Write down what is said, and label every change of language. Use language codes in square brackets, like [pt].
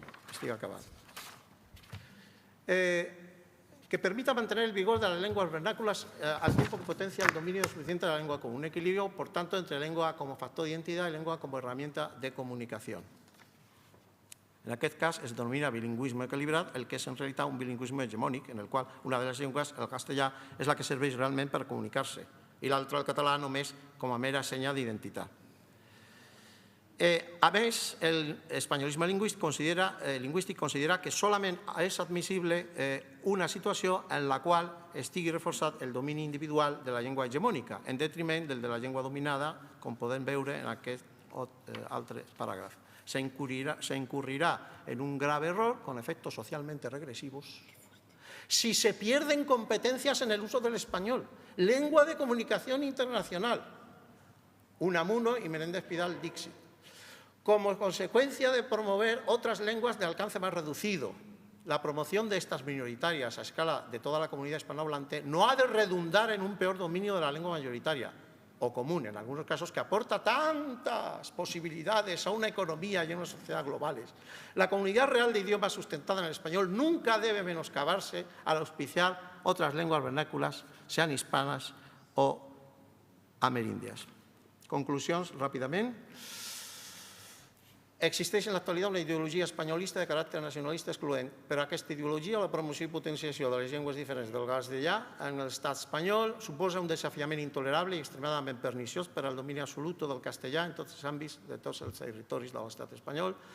[ca] Estic acabant. [es] Que permita mantener el vigor de las lenguas vernáculas al tiempo que potencia el dominio suficiente de la lengua común. Un equilibrio, por tanto, entre lengua como factor de identidad y lengua como herramienta de comunicación. [ca] En aquest cas es denomina bilingüisme equilibrat, el que és en realitat un bilingüisme hegemònic, en el qual una de les llengües, el castellà, és la que serveix realment per comunicar-se, i l'altra, el català, només com a mera senya d'identitat. A més, l'espanyolisme lingüístic considera que solament és admissible una situació en la qual estigui reforçat el domini individual de la llengua hegemònica, en detriment del de la llengua dominada, com podem veure en aquest altre paràgraf. [es] Se incurrirá en un grave error con efectos socialmente regresivos si se pierden competencias en el uso del español, lengua de comunicación internacional, Unamuno y Menéndez Pidal Dixit, como consecuencia de promover otras lenguas de alcance más reducido. La promoción de estas minoritarias a escala de toda la comunidad hispanohablante no ha de redundar en un peor dominio de la lengua mayoritaria o común, en algunos casos, que aporta tantas posibilidades a una economía y a una sociedad globales. La comunidad real de idiomas sustentada en el español nunca debe menoscabarse al auspiciar otras lenguas vernáculas, sean hispanas o amerindias. [ca] Conclusions, ràpidament. Existeix en l'actualitat una ideologia espanyolista de caràcter nacionalista excloent. Per aquesta ideologia, la promoció i potenciació de les llengües diferents del castellà en l'estat espanyol suposa un desafiament intolerable i extremadament perniciós per al domini absolut del castellà en tots els àmbits de tots els territoris de l'estat espanyol.